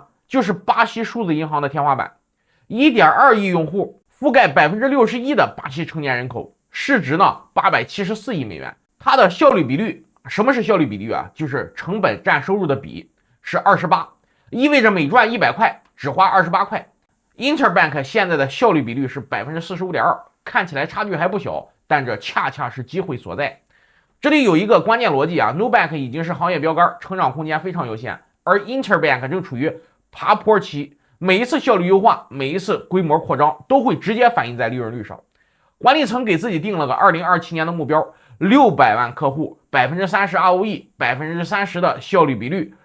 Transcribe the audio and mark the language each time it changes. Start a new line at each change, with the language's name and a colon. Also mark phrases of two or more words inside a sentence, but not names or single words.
Chinese: 就是巴西數字銀行的天花板。1.2 億用戶，覆蓋 61% 的巴西成年人口，市值呢874億美元。它的效率比率，什麼是效率比率啊？就是成本占收入的比是28，意味着每賺100塊只花28塊。Interbank 現在的效率比率是 45.2%， 看起来差距還不小，但這恰恰是機會所在。這裡有一個關鍵邏輯，Nubank 已經是行業標杆，成長空間非常有限，而 Interbank 正處於爬坡期，每一次效率優化，每一次規模擴張，都會直接反映在利潤率上。管理層給自己定了個2027年的目標，600萬客戶，30% ROE， 30% 的效率比率。